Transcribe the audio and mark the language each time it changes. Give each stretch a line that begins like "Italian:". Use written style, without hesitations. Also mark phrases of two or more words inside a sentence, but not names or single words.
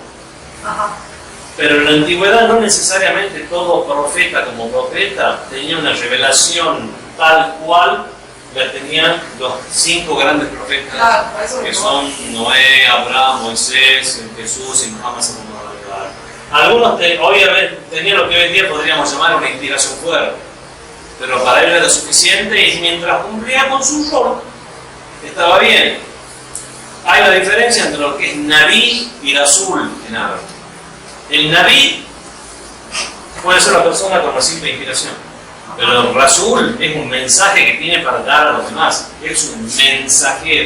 Spanish: Ajá. Pero en la antigüedad no necesariamente todo profeta como profeta tenía una revelación tal cual la tenían los 5 grandes profetas, Claro, eso que mismo. son Noé, Abraham, Moisés, Jesús y Muhammad
Arabic: صلى الله عليه وسلم.
Spanish: Algunos obviamente tenían lo que hoy en día podríamos llamar una inspiración fuerte, pero para él era suficiente, y mientras cumplía con su rol estaba bien. Hay la diferencia entre lo que es Nabi y Rasul en árabe. El Nabi puede ser una persona con una simple inspiración, pero el Rasul es un mensaje que tiene para dar a los demás, es un mensajero.